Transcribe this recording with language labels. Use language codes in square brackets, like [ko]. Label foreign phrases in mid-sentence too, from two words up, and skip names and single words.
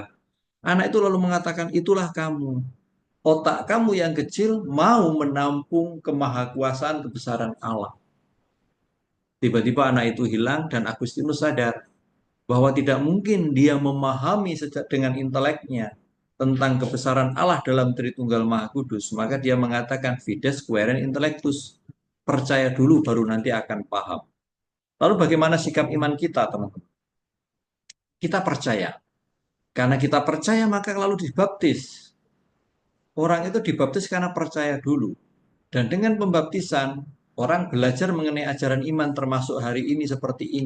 [id] Anak itu lalu mengatakan, "Itulah kamu. Otak kamu yang kecil mau menampung kemahakuasaan kebesaran Allah." Tiba-tiba anak itu hilang dan Agustinus sadar bahwa tidak mungkin dia memahami dengan inteleknya tentang kebesaran Allah dalam Tritunggal Maha Kudus. Maka dia mengatakan [la] fides querens intellectus. [id] Percaya dulu baru nanti akan paham. Lalu bagaimana sikap iman kita, teman-teman? Kita percaya. Karena kita percaya maka lalu dibaptis. Orang itu dibaptis karena percaya dulu. Dan dengan pembaptisan, orang belajar mengenai ajaran iman termasuk hari ini seperti ini.